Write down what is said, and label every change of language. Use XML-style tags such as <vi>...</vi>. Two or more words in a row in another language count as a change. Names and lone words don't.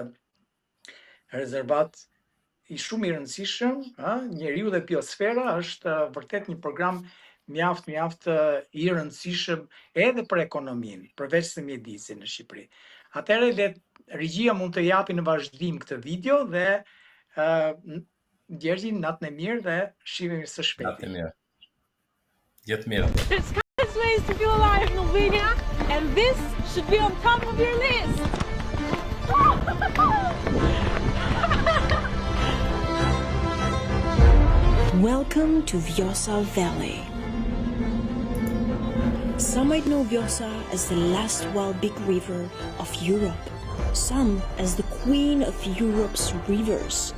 <sq>i shumë i rëndësishëm, njeriu dhe biosfera është vërtet një program mjaft i rëndësishëm edhe për ekonominë, përveç se mjedisin në Shqipëri. Atëherë regjia mund të japi në vazhdim këtë video dhe Gjergji, natën e mirë dhe shihemi së shpejti. Natën e mirë. Jetë mirë.</sq> <en>There's countless ways to feel alive in Albania, and this should be on top of your list. Welcome to Vjosa Valley. Some might know Vjosa as the last wild big river of Europe, some as the queen of Europe's rivers.</en>